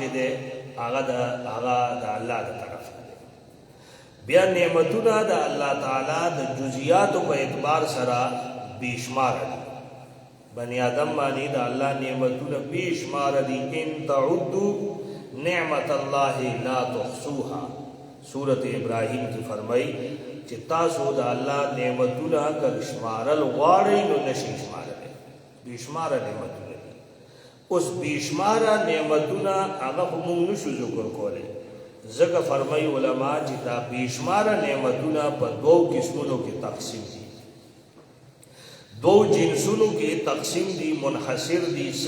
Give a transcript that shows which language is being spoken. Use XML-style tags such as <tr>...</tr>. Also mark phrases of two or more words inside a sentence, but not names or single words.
<ps>ده هغه د الله د طرف ده بیا نعمتونه د الله تعالی د جزئیات په اعتبار سره بیشمار دي بنی آدم باندې د الله نعمتونه بیشمار دي</ps> <ar>ان تعدوا نعمت الله لا تحصوها</ar> <ur>سورۃ ابراہیم کی فرمائی</ur> <ps>چې تاسو د الله نعمتونه که شمارل غواړئ نو نشئ شمارلی بیشمار نعمتونه اوس بشماره نعمتونه هغه موږ نشو ذکر کولی ځکه فرمایي علما چې دا بشماره نعمتونه په دوو قسمونو کې تقسیم دي دو جنسونو کې تقسیم دي منحصر دي څه</ps>